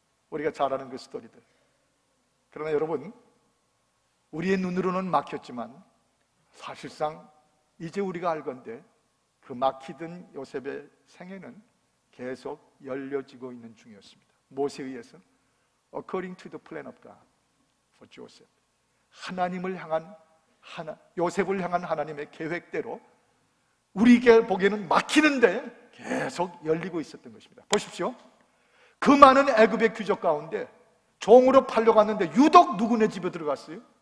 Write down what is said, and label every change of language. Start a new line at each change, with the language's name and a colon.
Korean: 우리가 잘 아는 그 스토리들. 그러나 여러분, 우리의 눈으로는 막혔지만 사실상 이제 우리가 알건대 그 막히던 요셉의 생애는 계속 열려지고 있는 중이었습니다. 무엇에 의해서?
English: According to the plan of God for Joseph.
Korean: 하나님을 향한, 요셉을 향한 하나님의 계획대로 우리에게 보기에는 막히는데 계속 열리고 있었던 것입니다. 보십시오. 그 많은 애굽의 귀족 가운데 종으로 팔려갔는데 유독 누구네 집에 들어갔어요?